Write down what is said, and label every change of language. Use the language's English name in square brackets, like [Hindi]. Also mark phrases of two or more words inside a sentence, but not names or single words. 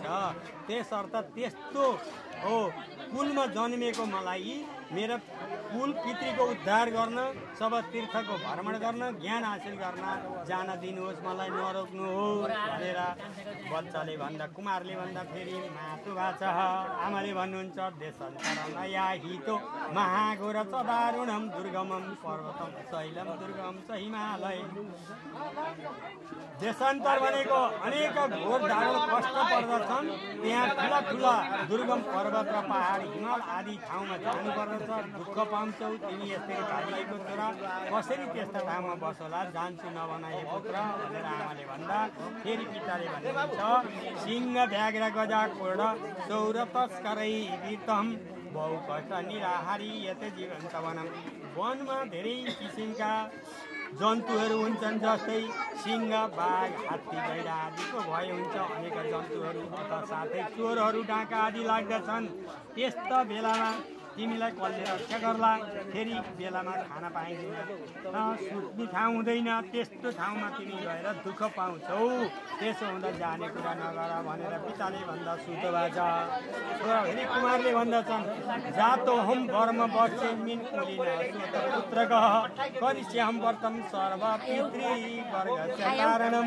[Nepali] त्यसर्थ त्यस्तो हो कुलमा जन्मेको मलाई मेरो कुल पितृको उद्धार गर्न सब तीर्थको भ्रमण गर्न ज्ञान हासिल गर्न जान दिनुहोस् मलाई नरोक्नु हो भनेर बच्चाले भन्दा कुमारले भन्दा फेरि मातृभाषा आमाले भन्नुहुन्छ [Sanskrit] देशन्तर नया हितो महाघोर सदारुणम दुर्गमम पर्वतम शैलम दुर्गम च हिमालय। [Nepali] देशान्तर भनेको अनेक घोर दारुण कष्ट पर्दछन् त्यहाँ ठुला ठुला दुर्गम पर्वत र पहाड हिमाल आदि ठाउँमा जानु पर्दछ दुःख पाउँछौ तिमी यसरी भागिएको छोरा कसरी त्यस्ता ठाउँमा बसोला जान्छु नभन हे पुत्र भनेर आमाले भन्दा फेरि पिताले भन्नुहुन्छ [Sanskrit] सिंह व्याघ्र गजा कोर्ण सौर तस्करै वीरतम बहु कष्ट निराहारी यत जीवन्त वनम। [Nepali] वनमा धेरै किसिमका जन्तुहरू हुन्छन् जस्तै सिंह बाघ हात्ती गैंडा आदिको भय हुन्छ अनेक जन्तुहरू अथवा साथै चोरहरू डाका आदि लाग्दछन् त्यस्ता बेलामा तिमीलाई कसले रक्षा गर्ला फेरि बेलामा खाना पाइँदैन सुत्ने ठाउँ हुँदैन त्यस्तो ठाउँमा तिमी गएर दुःख पाउँछौ त्यसो हुँदा जाने कुरा नगर भनेर पिताले भन्दा सुतो बाजा छोरा फेरि कुमारले भन्दछन् [Sanskrit] जातो हम वर्म बर्षे मिन कुलिन सुत पुत्र गह करिष्यहम व्रतम सर्व पितृ वर्गस्य कारणम।